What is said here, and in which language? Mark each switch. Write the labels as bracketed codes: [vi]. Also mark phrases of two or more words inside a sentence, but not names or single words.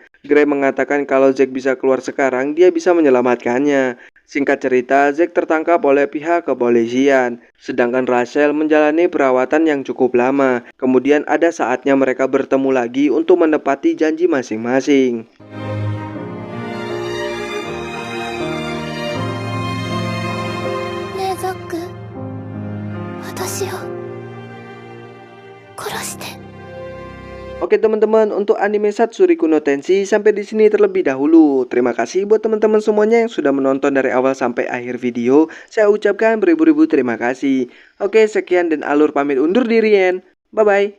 [id] Gray mengatakan kalau Zack bisa keluar sekarang, dia bisa menyelamatkannya. Singkat cerita, Zack tertangkap oleh pihak kepolisian. Sedangkan Rachel menjalani perawatan yang cukup lama. Kemudian ada saatnya mereka bertemu lagi untuk menepati janji masing-masing. [ja] ねえザック、私を殺して。 [id] Oke teman-teman, untuk anime Satsuriku no Tensei sampai di sini terlebih dahulu. Terima kasih buat teman-teman semuanya yang sudah menonton dari awal sampai akhir video. Saya ucapkan beribu-ribu terima kasih. Oke, sekian dan Alur pamit undur diri, [en] Bye bye.